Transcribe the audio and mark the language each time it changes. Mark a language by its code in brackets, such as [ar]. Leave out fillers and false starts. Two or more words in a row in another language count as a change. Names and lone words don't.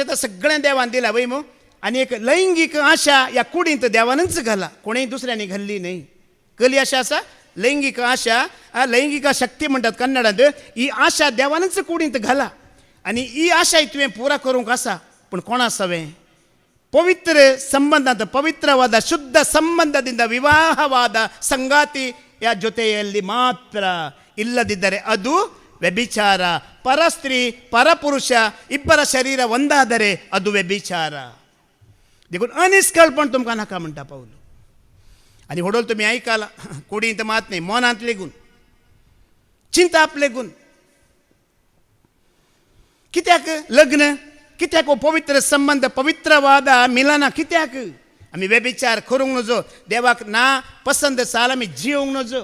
[kok] तें सगळें देवान दिलां वय मो आनी एक लैंगीक आशा ह्या कुडींत देवानच घाला कोणेय दुसऱ्यांनी घाल्ली न्हय खरी आशा आसा लैंगीक आशा लैंगीक शक्ती म्हणटात कन्नडांत ही आशा देवानच कुडींत घाला आनी ही आशा तुवें पुरा करूंक आसा पूण कोणा सवें [kn] ಪವಿತ್ರ ಸಂಬಂಧ ಪವಿತ್ರವಾದ ಶುದ್ಧ ಸಂಬಂಧದಿಂದ ವಿವಾಹವಾದ ಸಂಗಾತಿಯ ಜೊತೆಯಲ್ಲಿ ಮಾತ್ರ ಇಲ್ಲದಿದ್ದರೆ ಅದು ವ್ಯಭಿಚಾರ. ಪರಸ್ತ್ರೀ ಪರಪುರುಷ ಇಬ್ಬರ ಶರೀರ ಒಂದಾದರೆ ಅದು ವ್ಯಭಿಚಾರ. [kok] देखून अनिष्कळपण तुमकां नाका म्हणटा पावलो. आनी होडोल तुमी आयकाला कुडींत मात न्ही मोनांत लेगून चिंताप लेगून कित्याक लग्न कित्याक हो पवित्र संबंध पवित्रवाद मिलना कित्याक आमी व्यभिचार करूंक नजो देवाक ना पसंद साल आमी जिवंक नजो.